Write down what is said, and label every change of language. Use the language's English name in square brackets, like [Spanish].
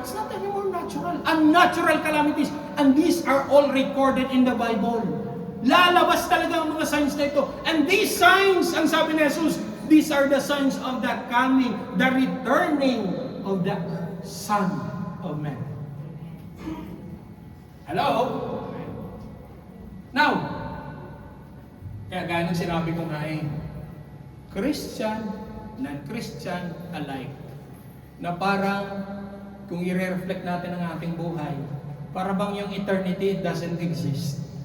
[English] It's not anymore natural. Unnatural calamities. And these are all recorded in the Bible. [Filipino] Lalabas talaga ang mga signs na ito. [English] And these signs, [Filipino] ang sabi ni Jesus, [English] these are the signs of the coming, the returning of the Son of Man. Hello? [Filipino] Now, kaya gaya ng sinabi ko nga Christian, non-Christian alike, na parang kung i-reflect natin ang ating buhay, para bang yung eternity doesn't exist.